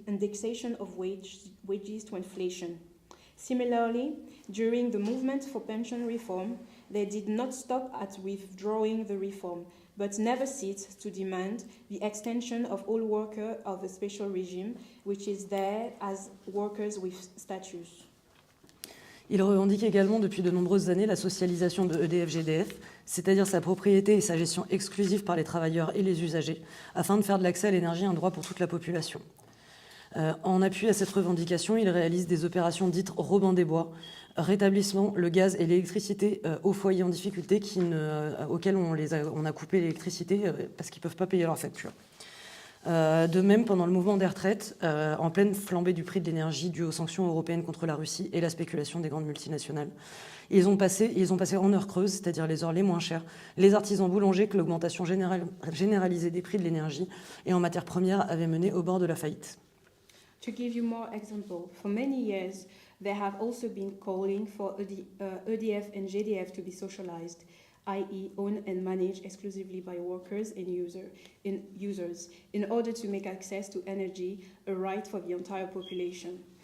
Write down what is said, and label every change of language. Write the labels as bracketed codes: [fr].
[en] indexation of wages to inflation. Similarly, during the movement for pension reform, they did not stop at withdrawing the reform, but never ceased to demand the extension of all workers of a special regime, which is there as workers with status. [fr] Il revendique également depuis de nombreuses années la socialisation de EDF-GDF, c'est-à-dire sa propriété et sa gestion exclusive par les travailleurs et les usagers, afin de faire de l'accès à l'énergie un droit pour toute la population. En appui à cette revendication, il réalise des opérations dites Robin des Bois, rétablissement le gaz et l'électricité aux foyers en difficulté auxquels on a coupé l'électricité parce qu'ils ne peuvent pas payer leurs factures. De même, pendant le mouvement des retraites, en pleine flambée du prix de l'énergie due aux sanctions européennes contre la Russie et la spéculation des grandes multinationales, ils ont passé en heures creuses, c'est-à-dire les heures les moins chères, les artisans boulangers que l'augmentation généralisée des prix de l'énergie et en matières premières avait mené au bord de la faillite. [en] To give you more example, for many years, they have also been calling for EDF and GDF to be socialized, i.e. owned and managed exclusively by workers and users, in order to make access to energy a right for the entire population.